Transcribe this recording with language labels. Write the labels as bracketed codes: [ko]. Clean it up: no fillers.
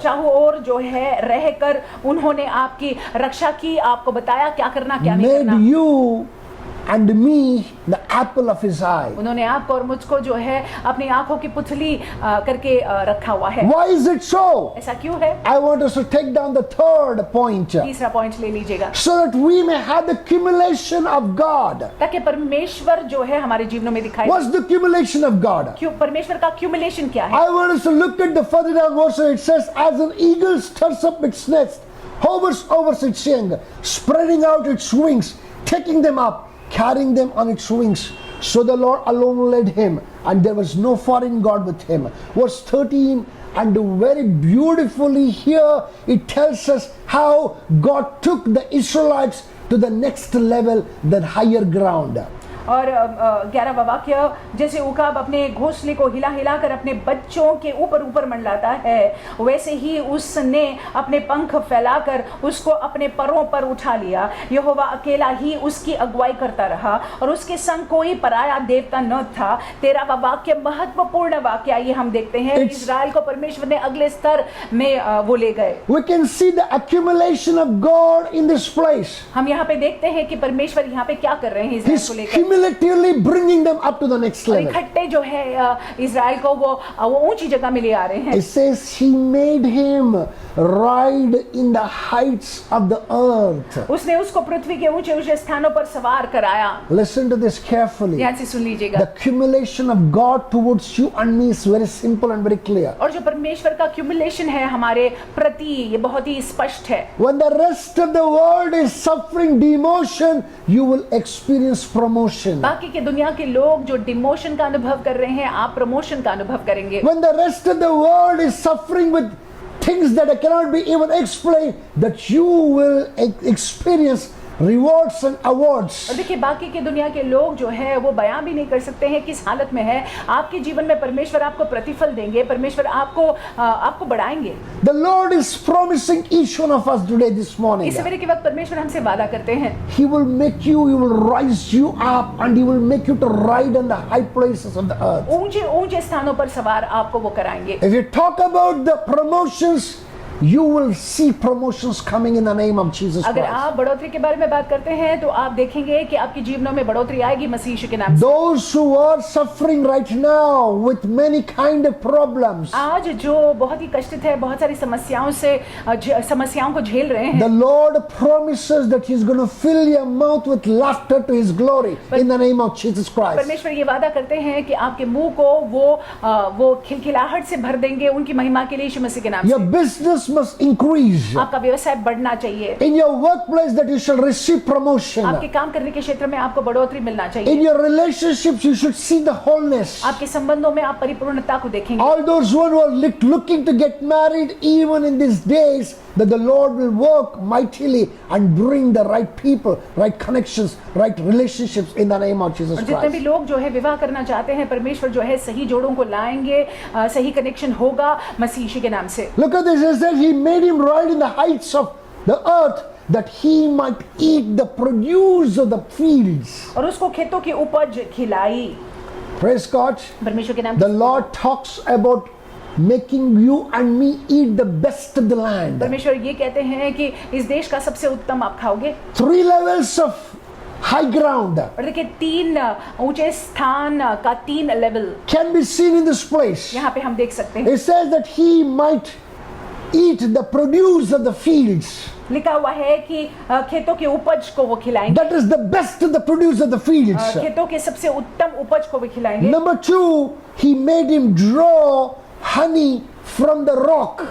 [hi] चाहो और जो है रहकर उन्होंने आपकी रक्षा की, आपको बताया क्या करना क्या नहीं [en] Made [hi] करना। [en] you and me the apple of His eye. [hi] उन्होंने आपको और मुझको जो है अपनी आंखों की पुतली करके रखा हुआ है। [en] Why is it so? [hi] ऐसा क्यों है? [en] I want us to take down the third point. [hi] तीसरा पॉइंट ले लीजिएगा, [en] So that we may have the accumulation of God. [hi] ताकि परमेश्वर जो है हमारे जीवनों में दिखाई। [en] What's the accumulation of God? [hi] क्यों परमेश्वर का accumulation क्या है? [en] I want us to look at the further down verse. It says, as an eagle stirs up its nest, hovers over its young, spreading out its wings, taking them up, carrying them on its wings. So the Lord alone led him, and there was no foreign God with him. Verse 13, and very beautifully here it tells us how God took the Israelites to the next level, the higher ground. [hi] और 11वां वाक्य, जैसे उकाब अपने घोंसले को हिला हिला कर अपने बच्चों के ऊपर ऊपर मंडलाता है, वैसे ही उसने अपने पंख फैलाकर उसको अपने परों पर उठा लिया। यहोवा अकेला ही उसकी अगुवाई करता रहा और उसके संग कोई पराया देवता न था। 13वां वाक्य महत्वपूर्ण वाक्य, ये हम देखते हैं इजराइल को परमेश्वर ने अगले स्तर में वो ले गए। [en] We can see the accumulation of God in this place. [hi] हम यहाँ पे देखते हैं कि परमेश्वर यहाँ पे क्या कर रहे हैं इजराइल [en] He's [hi] को लेकर। [en] cumulatively bringing them up to the next level. [hi] इकट्ठे जो है इजराइल को वो ऊंची जगह में ले आ रहे हैं। [en] It says He made him ride in the heights of the earth. [hi] उसने उसको पृथ्वी के ऊंचे ऊंचे स्थानों पर सवार कराया। [en] Listen to this carefully. [hi] ध्यान से सुन लीजिएगा। [en] The accumulation of God towards you and me is very simple and very clear. [hi] और जो परमेश्वर का accumulation है हमारे प्रति, ये बहुत ही स्पष्ट है। [en] When the rest of the world is suffering demotion, you will experience promotion. [hi] बाकी के दुनिया के लोग जो डिमोशन का अनुभव कर रहे हैं, आप प्रमोशन का अनुभव करेंगे। [en] When the rest of the world is suffering with things that cannot be even explained, that you will experience rewards and awards. [hi] और देखिए बाकी की दुनिया के लोग जो है वो बयां भी नहीं कर सकते हैं किस हालत में है। आपके जीवन में परमेश्वर आपको प्रतिफल देंगे, परमेश्वर आपको बढ़ाएंगे। [en] The Lord is promising each one of us today this morning. [hi] इस सवेरे के वक्त परमेश्वर हमसे वादा करते हैं, [en] He will make you, He will rise you up, and He will make you to ride on the high places of the earth. [hi] ऊंचे ऊंचे स्थानों पर सवार आपको वो कराएंगे। [en] If you talk about the promotions, you will see promotions coming in the name of Jesus [hi] अगर [en] Christ. [hi] आप बढ़ोतरी के बारे में बात करते हैं तो आप देखेंगे कि आपके जीवनों में बढ़ोतरी आएगी मसीह यीशु के नाम से। [en] Those who are suffering right now with many kind of problems, [hi] आज जो बहुत ही कष्टित है, बहुत सारी समस्याओं को झेल रहे हैं, [en] the Lord promises that He's going to fill your mouth with laughter to His glory in the name of Jesus Christ. [hi] परमेश्वर ये वादा करते हैं कि आपके मुंह को वो खिलखिलाहट से भर देंगे उनकी महिमा के लिए यीशु मसीह के नाम [en] Your [hi] से। [en] business must increase. [hi] आपका व्यवसाय बढ़ना चाहिए। [en] In your workplace, that you shall receive promotion. [hi] आपके काम करने के क्षेत्र में आपको बढ़ोतरी मिलना चाहिए। [en] In your relationships, you should see the wholeness. [hi] आपके संबंधों में आप परिपूर्णता को देखेंगे। [en] All those who are looking to get married, even in these days, that the Lord will work mightily and bring the right people, right connections, right relationships in the name of Jesus [hi] और जितने भी [en] Christ. [hi] लोग जो है विवाह करना चाहते हैं, परमेश्वर जो है सही जोड़ों को लाएंगे, सही कनेक्शन होगा मसीह यीशु के नाम से। [en] Look at this. It says He made him ride in the heights of the earth, that he might eat the produce of the fields. [hi] और उसको खेतों की उपज खिलाई। [en] Praise God. [hi] परमेश्वर के नाम [en] The [hi] से। [en] Lord talks about making you and me eat the best of the land. [hi] परमेश्वर ये कहते हैं कि इस देश का सबसे उत्तम आप खाओगे। [en] 3 levels of high ground [hi] और देखिए 3 ऊंचे स्थान का 3 level [en] can be seen in this place. [hi] यहाँ पे हम देख सकते हैं। [en] It says that he might eat the produce of the fields. [hi] लिखा हुआ है कि खेतों की उपज को वो खिलाएंगे। [en] That is the best of the produce of the fields. [hi] खेतों के सबसे उत्तम उपज को भी खिलाएंगे। [en] Number 2, he made him draw honey from the rock.